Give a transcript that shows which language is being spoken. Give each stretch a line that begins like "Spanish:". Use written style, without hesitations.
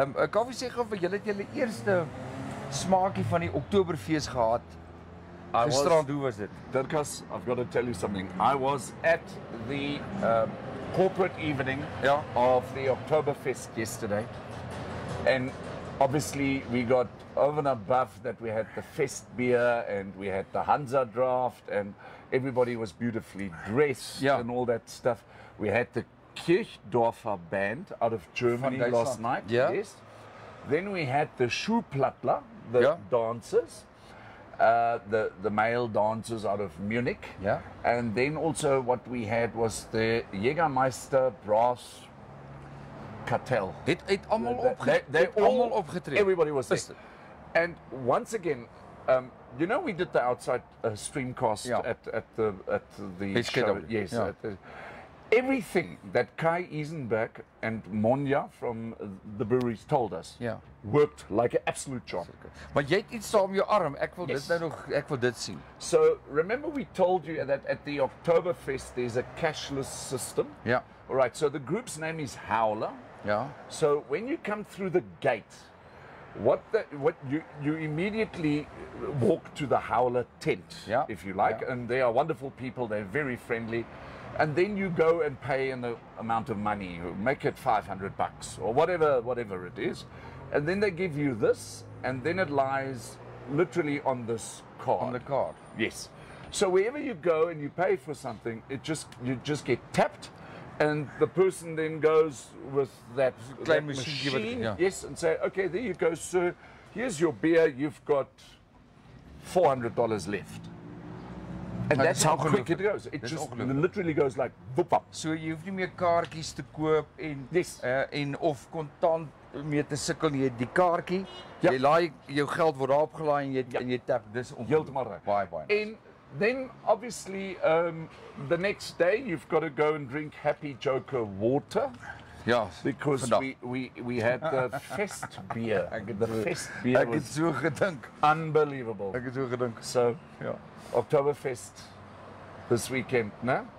Afrikaans: Kan jy sê gou vir julle het julle eerste smaakie van die Oktoberfees gehad? Gisterand, hoe was dit?
English: Dirkus, I've got to tell you something. I was at the corporate evening of the Oktoberfest yesterday, and obviously we got over and above that. We had the fest beer and we had the Hansa draft, and everybody was beautifully dressed and all that stuff. We had the Kirchdorfer band out of Germany last night. Yes. Then we had the Schuhplattler, the dancers. The male dancers out of Munich. Yeah. And then also what we had was the Jägermeister Brass Cartel.
Afrikaans: Het almal opgetree.
English: Everybody was there. And once again, you know, we did the outside streamcast at the show. Yes. Everything that Kai Isenberg and Monja from the breweries told us worked like an absolute charm.
Afrikaans: Maar jy het iets daar om jou arm. Ek wil dit nou nog, ek wil dit sien.
English: So remember we told you that at the Oktoberfest there's a cashless system. Yeah. All right. So the group's name is Howler. Yeah. So when you come through the gate, what you immediately walk to the Howler tent, if you like, and they are wonderful people. They're very friendly. And then you go and pay an amount of money, make it $500 or whatever it is. And then they give you this, and then it lies literally on this card. On the card. Yes. So wherever you go and you pay for something, you just get tapped, and the person then goes with that machine, yes, and say, okay, there you go, sir. Here's your beer. You've got $400 left. And that's how quick it goes. It just literally goes like whoop up.
Afrikaans: So jy hoef nie meer kaartjies te koop en of kontant mee te sukkel nie. Die kaartjie, jy laai jou geld word daar opgelaai en jy tap dis heeltemal reg. Baie.
English: And then obviously the next day you've got to go and drink Happy Joker water.
Afrikaans: Ja,
English: because we had the fest beer. The fest beer
Afrikaans: ek het so gedink.
English: Unbelievable.
Afrikaans: Ek het so gedink.
English: So Oktoberfest this weekend, no?